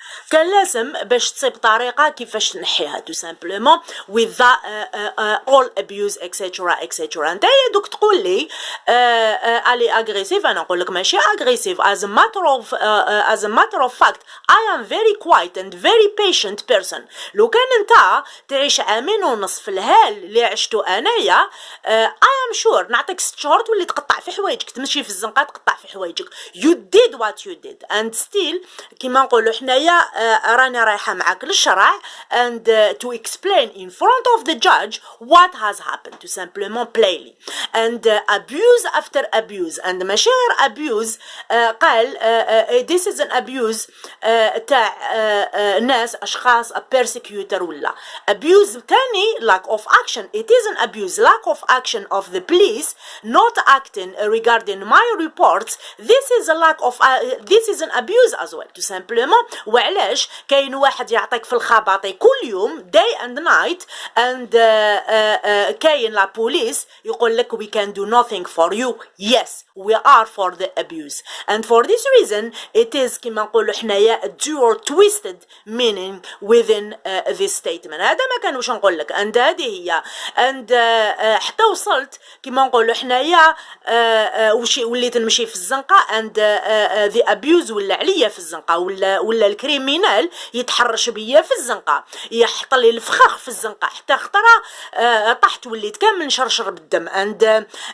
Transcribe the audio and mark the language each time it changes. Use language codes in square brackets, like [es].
[ar] كان لازم باش تصيب طريقة كيفاش تنحيها [fr] tout simplement [en] with the all abuse etc etc. [ar] انت دوك تقول لي علي aggressive، انا نقول لك ماشي aggressive. [en] as a matter of fact I am very quiet and very patient person. [ar] لو كان انت تعيش عامين ونص في الهال اللي عشتو انايا [en] I am sure [ar] نعطيك 6 شهور تولي تقطع في حوايجك، تمشي في الزنقة تقطع في حوايجك. [en] you did what you did and still [ar] كيما نقولوا حنايا راني رايحة معاك للشرع [en] and to explain in front of the judge what has happened to simplement plainly and abuse after abuse and [ar] ماشي غير [en] abuse. [ar] قال [en] this is an abuse [ar] تاع ناس أشخاص [en] a persecutor [ar] ولا [en] abuse [ar] تاني [en] lack of action. it is an abuse lack of action of the police not acting regarding my reports. this is a lack of this is an abuse as well to simplement. [ar] وعلاش؟ كيفاش كاين واحد يعطيك في الخباطي كل يوم [en] day and night and [ar] كاين لا بوليس يقول لك [en] we can do nothing for you. yes we are for the abuse and for this reason it is [ar] كما نقولوا حنايا [en] dual twisted meaning within this statement. [ar] هذا ما كان واش نقول لك [en] and [ar] هذه هي and حتى وصلت كما نقولوا حنايا وليت نمشي في الزنقه [en] and the abuse [ar] ولا عليا في الزنقه ولا الكريمينال يتحرش بيا في الزنقه يحط لي الفخاخ في الزنقه حتى خطره طحت وليت كامل نشرشر بالدم and